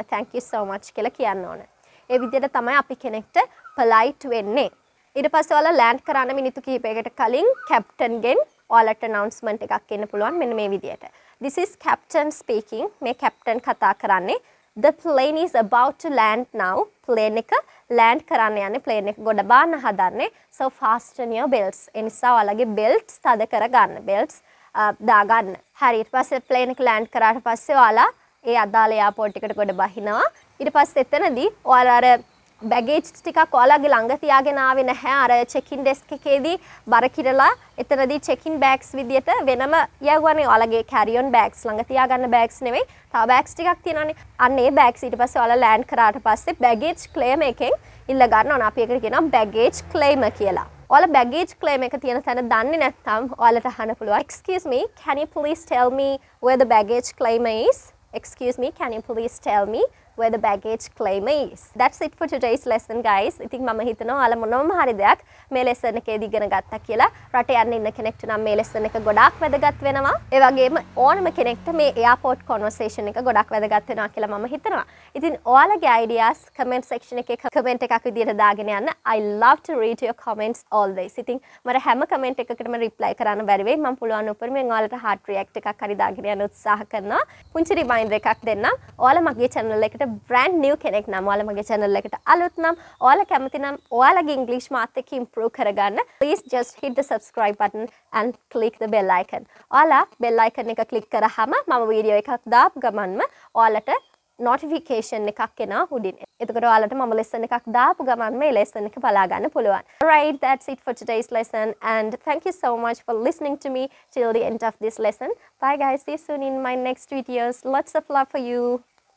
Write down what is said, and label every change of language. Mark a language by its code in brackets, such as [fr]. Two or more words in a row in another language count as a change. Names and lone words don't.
[en] Thank you so much [si] කියලා කියන්න ඕන. ඒ විදිහට තමයි අපි කෙනෙක්ට polite වෙන්නේ. ඊට පස්සේ ඔයාලා land කරන්න මිනිත්තු කිහිපයකට කලින් captain ගෙන් ඔයාලට announcement එකක් එන්න පුළුවන් මෙන්න මේ විදියට. [en] This is captain speaking. [si] මේ captain කතා කරන්නේ. [en] The plane is about to land now. [si] plane එක land කරන්න යන්නේ. plane එක ගොඩ බාන්න හදන්නේ. [en] So fasten your belts. [si] ඒ නිසා ඔයාලගේ belts තද කරගන්න. belts දාගන්න. හරි ඊට පස්සේ plane එක land කරාට පස්සේ ඔයාලා ඒ අදාළ airport එකට ගොඩ බහිනවා. ඊට පස්සේ එතනදී ඔයාලා අර baggage ටිකක් ඔයාලගේ ළඟ තියාගෙන ආවේ නැහැ. අර [en] check-in desk [si] එකේදී බර කිරලා එතනදී [en] check-in bags [si] විදියට වෙනම යවුවානේ. ඔයාලගේ [en] carry-on bags [si] ළඟ තියාගන්න bags නෙවෙයි. තව bags ටිකක් තියෙනවානේ. අන්න ඒ bags ඊට පස්සේ ඔයාලා land කරාට පස්සේ [en] baggage claim [si] එකෙන් ඉල්ල ගන්න ඕන. අපි ඒකට කියනවා [en] baggage claim [si] කියලා. ඔයාලා [en] baggage claim [si] එක තියෙන තැන දන්නේ නැත්නම් ඔයාලට අහන්න පුළුවන්. [en] Excuse me, can you please tell me where the baggage claim is? Excuse me, can you please tell me where the baggage claim is? That's it for today's lesson, guys. [si] ඉතින් මම හිතනවා ඔයාලා මොනවම හරි දෙයක් මේ lesson එකේදී ඉගෙන ගත්තා කියලා. රට යන්න ඉන්න කෙනෙක්ට නම් මේ lesson එක ගොඩාක් වැදගත් වෙනවා. ඒ වගේම ඕනම කෙනෙක්ට මේ [en] airport conversation [si] එක ගොඩක් වැදගත් වෙනවා කියලා මම හිතනවා. ඉතින් ඔයාලගේ ideas [en] comment section [si] එකේ comment එකක් විදියට දාගෙන යන්න. [en] I love to read your comments always. [si] ඉතින් මට හැම comment එකකටම reply කරන්න බැරි වෙයි. මම පුළුවන් උපරිමයෙන් ඔයාලට [en] heart react [si] එකක් හරි දාගෙන යන්න උත්සාහ කරනවා. පුංචි reminder එකක් දෙන්නම්. ඔයාලා මගේ channel එකට [en] brand new [si] කෙනෙක් නම් ඔයාලා මගේ channel එකට අලුත් නම් ඔයාලා කැමති නම් ඔයාලගේ English මාත් එක්ක improve කරගන්න [en] please just hit the subscribe button and click the bell icon. [si] ඔයාලා [en] bell icon [si] එක click කරාම මම වීඩියෝ එකක් දාපු ගමන්ම ඔයාලට notification එකක් එනවා උඩින්. එතකොට ඔයාලට මම lesson එකක් දාපු ගමන් මේ lesson එක බලා ගන්න පුළුවන්. [en] Alright, that's it for today's lesson and thank you so much for listening to me till the end of this lesson. Bye guys, see you soon in my next videos. Lots of love for you.